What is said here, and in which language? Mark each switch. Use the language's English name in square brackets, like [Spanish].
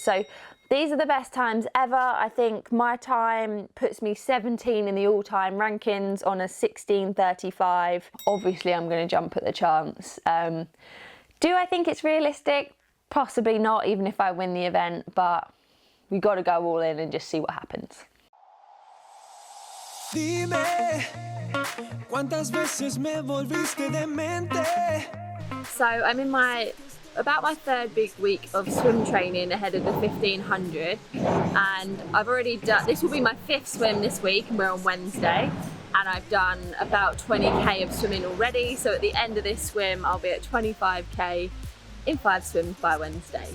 [English] So these are the best times ever. I think my time puts me 17 in the all-time rankings on a 16:35. Obviously, I'm going to jump at the chance. Do I think it's realistic? Possibly not, even if I win the event, but we got to go all in and just see what happens. [Spanish] Dime, ¿cuántas veces me volviste demente? [English] So I'm in about my third big week of swim training ahead of the 1500, and I've already done, this will be my 5th swim this week, and we're on Wednesday, and I've done about 20k of swimming already. So at the end of this swim, I'll be at 25k in 5 swims by Wednesday.